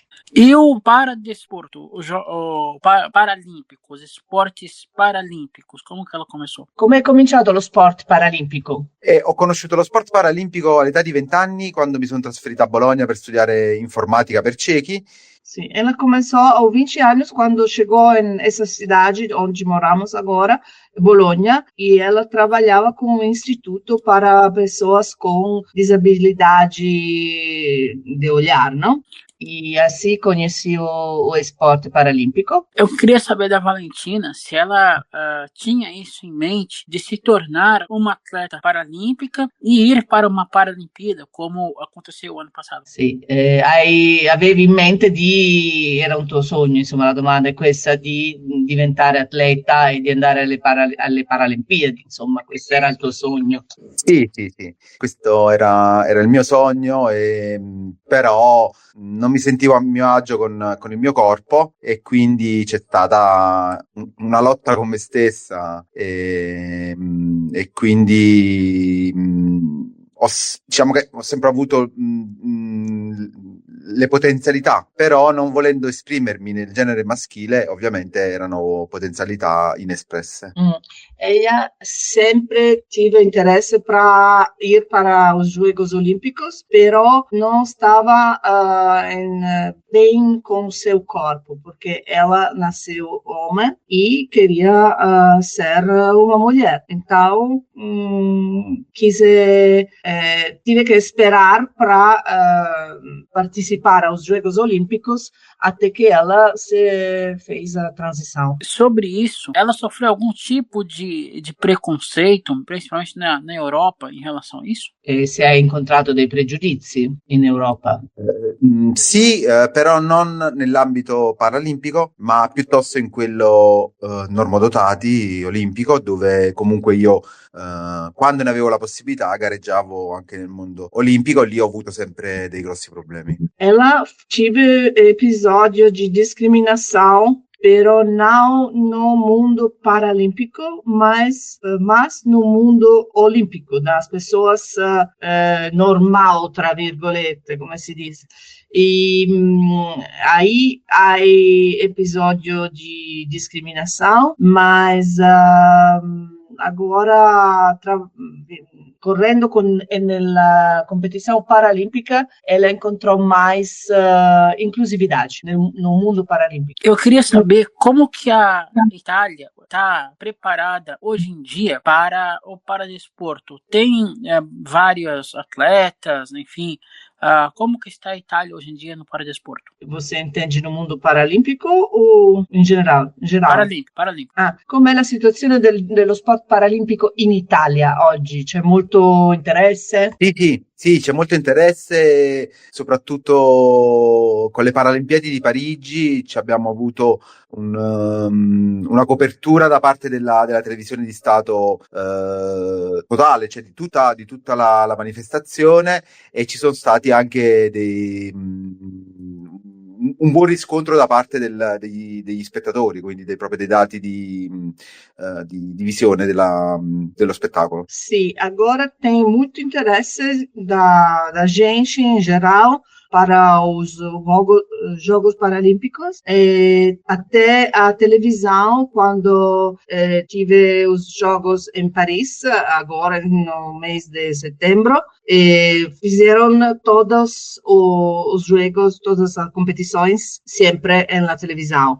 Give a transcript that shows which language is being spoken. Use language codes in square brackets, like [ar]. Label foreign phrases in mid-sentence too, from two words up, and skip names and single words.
[pt] E o paradesporto, paralímpico, os esportes paralímpicos, como que ela começou? [it] Come è cominciato lo sport paralimpico? Ho conosciuto lo sport paralimpico all'età di 20 anni quando mi sono trasferita a Bologna per studiare informatica per ciechi. [pt] Sim, ela começou aos 20 anos quando chegou nessa cidade onde moramos agora, Bologna, e ela trabalhava com um instituto para pessoas com disabilidade de olhar, não? E assim conheci o esporte paralímpico. Eu queria saber da Valentina se ela tinha isso em mente de se tornar uma atleta paralímpica e ir para uma Paralimpíada, como aconteceu o ano passado. [it] Sì, avevi in mente era un tuo sogno, insomma, la domanda è questa, di diventare atleta e di andare alle Paralimpiadi, insomma, questo era il tuo sogno. Sì, questo era il mio sogno, però non mi sentivo a mio agio con il mio corpo e quindi c'è stata una lotta con me stessa e quindi diciamo che ho sempre avuto le potenzialità, però non volendo esprimermi nel genere maschile, ovviamente erano potenzialità inespresse. [pt] Ella sempre tive interesse para ir para os Jogos Olímpicos, pero não estava bem com seu corpo, porque ela nasceu homem e queria ser uma mulher. Então, tive que esperar para participar participar aos Jogos Olímpicos até que ela se fez a transição. Sobre isso, ela sofreu algum tipo de preconceito, principalmente na Europa, em relação a isso? [it] Si è incontrato dei pregiudizi in Europa? Sì, però non nell'ambito paralimpico, ma piuttosto in quello normodotati olimpico, dove comunque io quando ne avevo la possibilità gareggiavo anche nel mondo olimpico, lì ho avuto sempre dei grossi problemi. [pt] Ela tive episódio de discriminação, pero não no mundo paralímpico, mas no mundo olímpico, das pessoas normal, [it] tra virgolette, come si dice. [pt] E aí há episódio de discriminação, mas agora correndo nella competição paralímpica, ela encontrou mais inclusividade no mundo paralímpico. Eu queria saber como que a Itália está preparada hoje em dia para o paradesporto. Tem vários atletas, enfim. Como que está a Itália hoje em dia no paradesporto? Você entende no mundo paralímpico ou [it] in generale? [pt] Paralímpico. [it] Com'è la situazione dello sport paralimpico in Italia oggi? C'è molto interesse? Sì, c'è molto interesse, soprattutto con le Paralimpiadi di Parigi ci abbiamo avuto una copertura da parte della televisione di Stato totale, cioè di tutta la manifestazione, e ci sono stati anche un buon riscontro da parte degli spettatori, quindi proprio dei dati di visione dello spettacolo. Sì, [pt] agora tem muito interesse da gente em geral para os Jogos Paralímpicos, até a televisão, quando tive os Jogos em Paris, agora no mês de setembro, fizeram todos os jogos, todas as competições, sempre na televisão.